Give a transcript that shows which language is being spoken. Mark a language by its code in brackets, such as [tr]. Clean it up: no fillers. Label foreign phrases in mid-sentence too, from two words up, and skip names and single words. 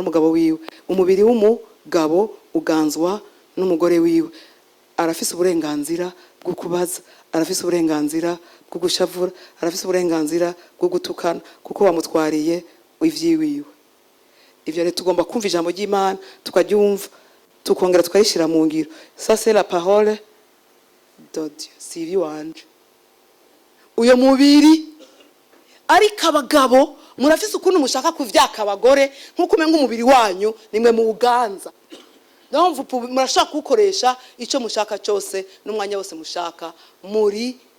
[rn] n'umugabo wiwe umubiri w'umugabo uganzwa n'umugore wiwe arafise uburenganzira bwo kubaza arafise uburenganzira bwo gushavura arafise uburenganzira bwo gutukana kuko wamutwariye ivyiwiwe ivyo rero tugomba kumva ijambo ry'Imana tukaryumva tukongera tukayishira mu ngiro [fr] ça c'est la parole de Dieu [rn] si wanje uyo mubiri ariko abagabo murafise ukuntu mushaka kuvyaka abagore nkuko umenga umubiri wanyu nimwe mu uganza ndumva murashaka gukoresha ico mushaka cyose n'umwanya wose mushaka muri